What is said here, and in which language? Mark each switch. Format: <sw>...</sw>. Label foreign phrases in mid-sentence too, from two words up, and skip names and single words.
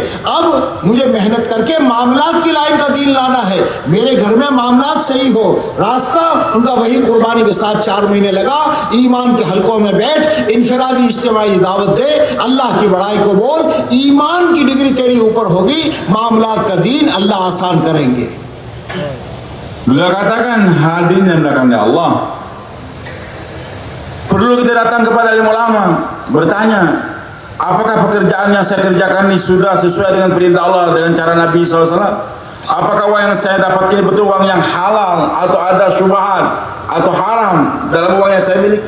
<hi>अब मुझे मेहनत करके मामलात की लाइन का दीन लाना है, मेरे घर में मामलात सही हो। रास्ता उनका वही कुर्बानी के साथ 4 महीने लगा। ईमान के हलकों में बैठ इनफरादी इज्तिमाई दावत दे, अल्लाह की बड़ाई को बोल, ईमान की डिग्री तेरी ऊपर होगी, मामलात का दीन अल्लाह आसान करेंगे।</hi> <id>Beliau katakan, hadirin yang dimuliakan oleh Allah, perlu kita datang kepada alim ulama, bertanya, apakah pekerjaan yang saya kerjakan ini sudah sesuai dengan perintah Allah, dengan cara Nabi SAW? Apakah uang yang saya dapatkan ini betul uang yang halal, atau ada syubhat atau haram dalam uang yang saya miliki?</id>